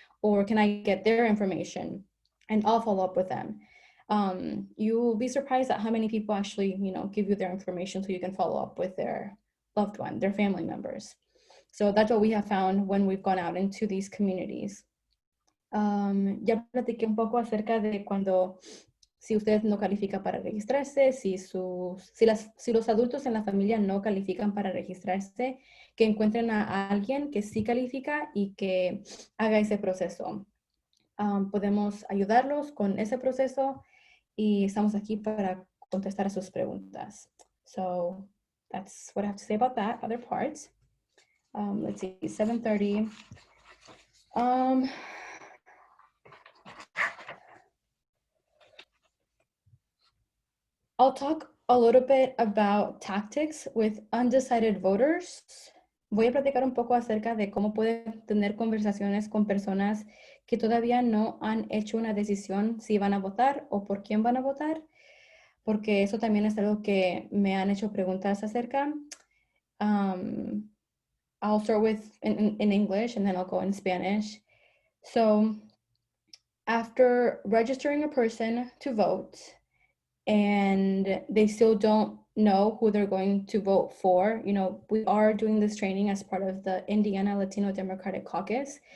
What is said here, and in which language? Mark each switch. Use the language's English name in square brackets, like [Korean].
[English] Or can I get their information and I'll follow up with them? You will be surprised at how many people actually, give you their information so you can follow up with their loved one, their family members. So that's what we have found when we've gone out into these communities. [Spanish] Ya platiqué un poco acerca de si usted no califica para registrarse, si los adultos en la familia no califican para registrarse, que encuentren a alguien que sí califica y que haga ese proceso. Podemos ayudarlos con ese proceso y estamos aquí para contestar a sus preguntas. [English] So that's what I have to say about that other part. Let's see, 7:30. I'll talk a little bit about tactics with undecided voters. [Spanish] voy a platicar un poco acerca de cómo pueden tener conversaciones con personas que todavía no han hecho una decisión si van a votar o por quién van a votar, porque eso también es algo que me han hecho preguntas acerca. [English] Um, I'll start with in English and then I'll go in Spanish. So, after registering a person to vote and they still don't know who they're going to vote for, you know, we are doing this training as part of the Indiana Latino Democratic Caucus.